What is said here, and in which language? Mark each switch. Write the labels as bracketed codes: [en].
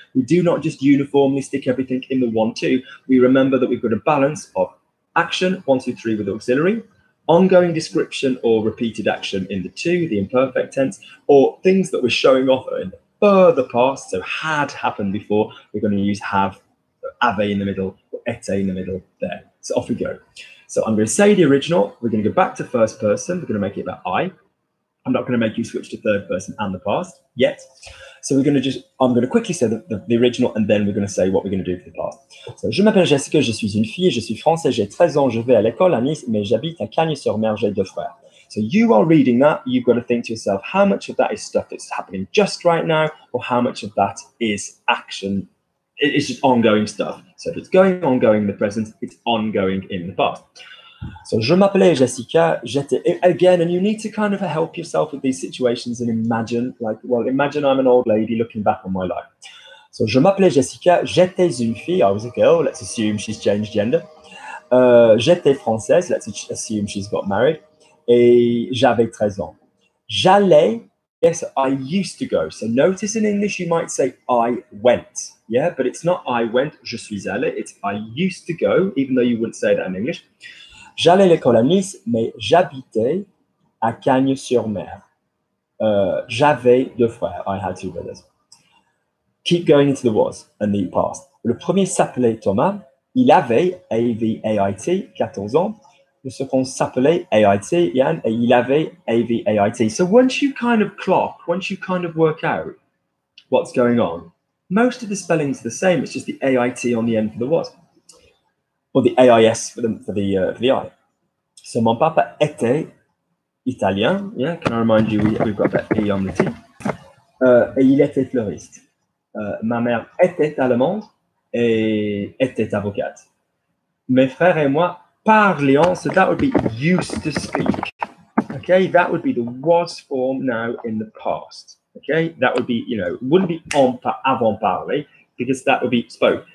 [en] We do not just uniformly stick everything in the 1, 2. We remember that we've got a balance of action, 1, 2, 3 with auxiliary, ongoing description or repeated action in the 2, the imperfect tense, or things that we're showing off in the further past, so had happened before, we're going to use have in the middle, or été in the middle there. So off we go. So I'm going to say the original, we're going to go back to first person, we're going to make it about I. I'm not going to make you switch to third person and the past yet. So I'm going to quickly say the original and then we're going to say what we're going to do for the past. [fr] So, je m'appelle Jessica, je suis une fille, je suis française, j'ai 13 ans, je vais à l'école à Nice, mais j'habite à Cagnes-sur-Mer, j'ai 2 frères. [en] So you are reading that, you've got to think to yourself, how much of that is stuff that's happening just right now, or how much of that is action, it's just ongoing stuff. So if it's ongoing in the present, it's ongoing in the past. So, [fr] je m'appelais Jessica, [en] again, and you need to kind of help yourself with these situations and imagine, imagine I'm an old lady looking back on my life. So, [fr] je m'appelais Jessica, j'étais une fille, [en] I was a girl, let's assume she's changed gender. [fr] J'étais française, [en] let's assume she's got married. [fr] Et j'avais 13 ans. J'allais [en] Yes, I used to go. So notice in English, you might say I went. Yeah, but it's not I went, [fr] je suis allé. [en] It's I used to go, even though you wouldn't say that in English. [fr] J'allais à l'école à Nice, mais j'habitais à Cagnes-sur-Mer. J'avais deux frères. [en] I had two brothers. Keep going into the was and the past. [fr] Le premier s'appelait Thomas. Il avait, A-V-A-I-T, 14 ans. Le second s'appelait AIT, Yann, et il avait A-V-A-I-T. [en] So once you kind of clock, once you kind of work out what's going on, most of the spelling's the same. It's just the AIT on the end for the was. Or the AIS for the I. [fr] So mon papa était italien. [en] Yeah, can I remind you, we've got that E on the T. [fr] Et il était fleuriste. Ma mère était allemande et était avocate. Mes frères et moi parlions, [en] so that would be used to speak. Okay, that would be the was form now in the past. Okay, that would be, wouldn't be avant parler, because that would be spoke.